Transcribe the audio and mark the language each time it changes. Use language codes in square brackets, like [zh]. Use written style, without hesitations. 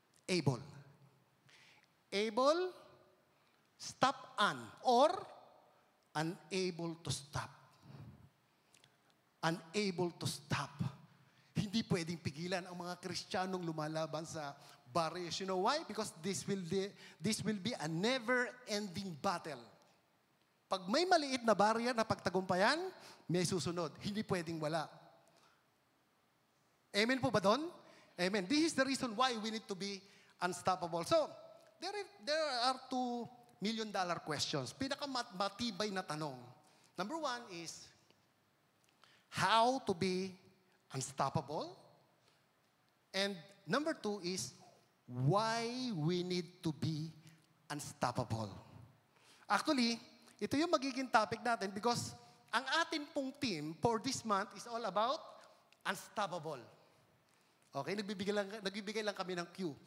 [en] Able. Able, stop or unable to stop. Unable to stop. [tl] Hindi pwedeng pigilan ang mga Kristiyanong lumalaban sa barriers. [en] You know why? Because this will be a never-ending battle. [tl] Pag may maliit na barrier na pagtagumpayan, may susunod. Hindi pwedeng wala. Amen po ba doon? Amen. [en] This is the reason why we need to be unstoppable. So, there are $2 million questions. [tl] Pinakamatibay na tanong. [en] Number 1 is, how to be unstoppable? And number 2 is, why we need to be unstoppable. Actually, [tl] ito yung magiging topic natin [en] because [tl] ang atin pong [en] team for this month is all about unstoppable. [tl] Okay, nagbibigay lang kami ng cue.